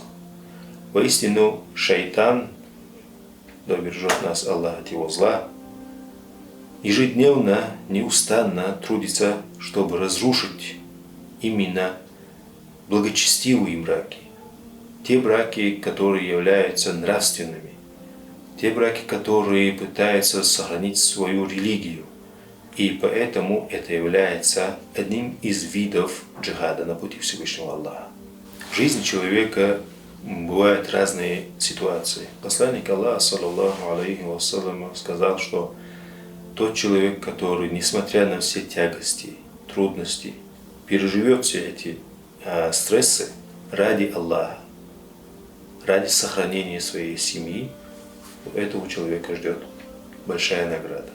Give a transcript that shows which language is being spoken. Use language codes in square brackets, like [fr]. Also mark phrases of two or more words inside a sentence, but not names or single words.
[ru] Воистину, шайтан, да убережет нас Аллах от его зла, ежедневно, неустанно трудится, чтобы разрушить именно благочестивые браки, те браки, которые являются нравственными, те браки, которые пытаются сохранить свою религию. И поэтому это является одним из видов джихада на пути Всевышнего Аллаха. В жизни человека бывают разные ситуации. Посланник Аллаха, [ar] صلى الله عليه وسلم, [ru] сказал, что тот человек, который, несмотря на все тягости, трудности, переживет все эти стрессы ради Аллаха, ради сохранения своей семьи, у этого человека ждет большая награда.